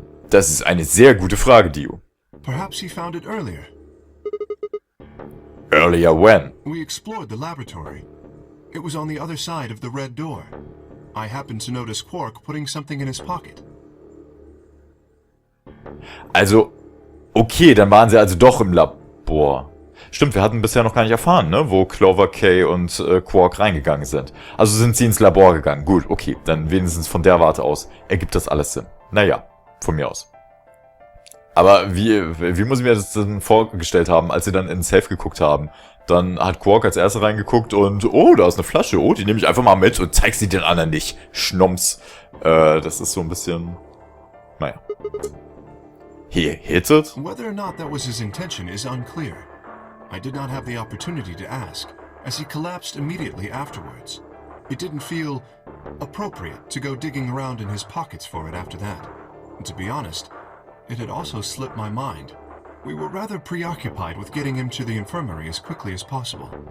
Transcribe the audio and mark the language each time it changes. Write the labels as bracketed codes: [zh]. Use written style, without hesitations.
[de] Das ist eine sehr gute Frage, Dio. [en] Perhaps he found it earlier. Earlier when? We explored the laboratory. It was on the other side of the red door. I happened to notice Quark putting something in his pocket. [de] Also, okay, dann waren sie also doch im Labor. Stimmt, wir hatten bisher noch gar nicht erfahren, ne, wo Clover, Kay und Quark reingegangen sind. Also sind sie ins Labor gegangen. Gut, okay, dann wenigstens von der Warte aus ergibt das alles Sinn. Naja, von mir aus. Aber wie muss ich mir das denn vorgestellt haben, als sie dann in den Safe geguckt haben? Dann hat Quark als erster reingeguckt und, oh, da ist eine Flasche, oh, die nehme ich einfach mal mit und zeig sie den anderen nicht. Schnumps. Das ist so ein bisschen, naja. [en] He hit it? Whether or not that was his intention is unclear. I did not have the opportunity to ask, as he collapsed immediately afterwards. It didn't feel appropriate to go digging around in his pockets for it after that. And to be honest, it had also slipped my mind. We were rather preoccupied with getting him to the infirmary as quickly as possible.